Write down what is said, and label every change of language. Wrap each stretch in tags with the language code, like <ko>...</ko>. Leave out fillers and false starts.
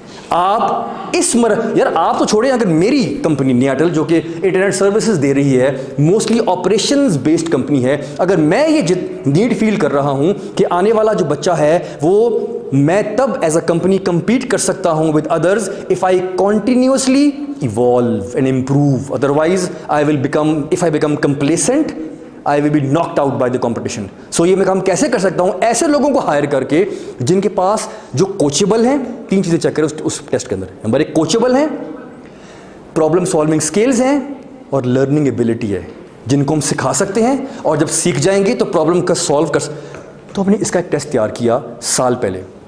<ur>آپ اس یار آپ تو چھوڑیں, اگر میری کمپنی نیاٹل جو کہ انٹرنیٹ سروسز دے رہی ہے, موسٹلی آپریشنز بیسڈ کمپنی ہے, اگر میں یہ نیڈ فیل کر رہا ہوں کہ آنے والا جو بچہ ہے وہ میں تب ایز اے کمپنی کمپیٹ کر سکتا ہوں</ur> <en>With others if I continuously evolve and improve. Otherwise if I become complacent I will be knocked out by the competition. So</en> <ur>یہ میں کام کیسے کر سکتا ہوں؟ ایسے لوگوں کو ہائر کر کے جن کے پاس جو کوچیبل ہیں. 3 چیزیں چیک کریں اس ٹیسٹ کے اندر. نمبر 1 کوچیبل ہیں, پرابلم سالونگ سکلز ہیں, اور لرننگ ایبلٹی ہے جن کو ہم سکھا سکتے ہیں اور جب سیکھ جائیں گے تو پرابلم کا سالو کر تو ہم نے اس کا ایک ٹیسٹ تیار کیا سال پہلے.</ur>